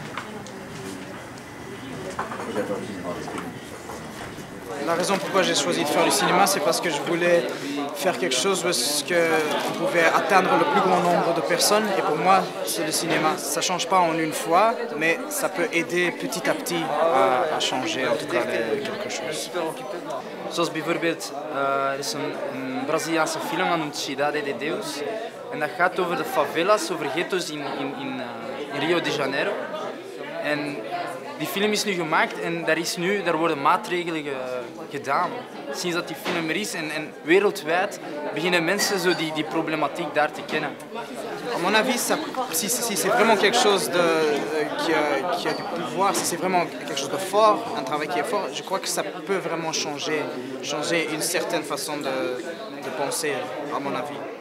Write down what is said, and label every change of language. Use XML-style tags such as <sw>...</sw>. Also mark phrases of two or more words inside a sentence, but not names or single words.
<fr>La raison pourquoi j'ai choisi de faire le cinéma, c'est parce que je voulais faire quelque chose où on pouvait atteindre le plus grand nombre de personnes. Et pour moi, c'est le cinéma. Ça ne change pas en une fois, mais ça peut aider petit à petit à changer en tout cas quelque chose.</fr> <nl>Zoals bijvoorbeeld, er is een Braziliaanse film genoemd Cidade de Deus. En dat gaat over de favelas, over ghetto's in Rio de Janeiro. En die film is nu gemaakt en daar worden maatregelen gedaan. Sinds dat die film er is en wereldwijd beginnen mensen zo die problematiek daar te kennen.</nl> <fr>À mon avis, si c'est vraiment quelque chose qui a du pouvoir, si c'est vraiment quelque chose de fort, un travail qui est fort, je crois que ça peut vraiment changer une certaine façon de penser, à mon avis.</fr>